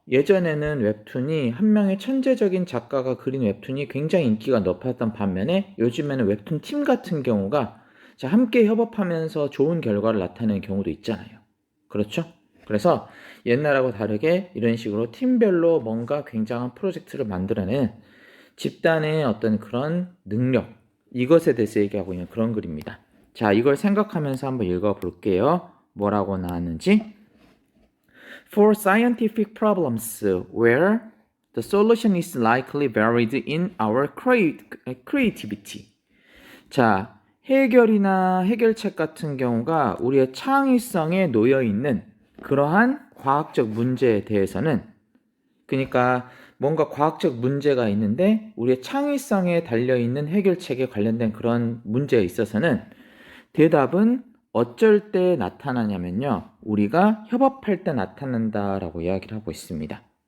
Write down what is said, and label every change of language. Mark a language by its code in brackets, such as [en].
[ko] 예전에는 웹툰이 한 명의 천재적인 작가가 그린 웹툰이 굉장히 인기가 높았던 반면에 요즘에는 웹툰 팀 같은 경우가 함께 협업하면서 좋은 결과를 나타내는 경우도 있잖아요. 그렇죠? 그래서 옛날하고 다르게 이런 식으로 팀별로 뭔가 굉장한 프로젝트를 만들어낸 집단의 어떤 그런 능력, 이것에 대해서 얘기하고 있는 그런 글입니다. 자, 이걸 생각하면서 한번 읽어볼게요. 뭐라고 나왔는지. [en] For scientific problems where the solution is likely buried in our creativity. [ko] 자, 해결이나 해결책 같은 경우가 우리의 창의성에 놓여 있는 그러한 과학적 문제에 대해서는, 그러니까 뭔가 과학적 문제가 있는데 우리의 창의성에 달려있는 해결책에 관련된 그런 문제에 있어서는 대답은 어쩔 때 나타나냐면요, 우리가 협업할 때 나타난다라고 이야기를 하고 있습니다.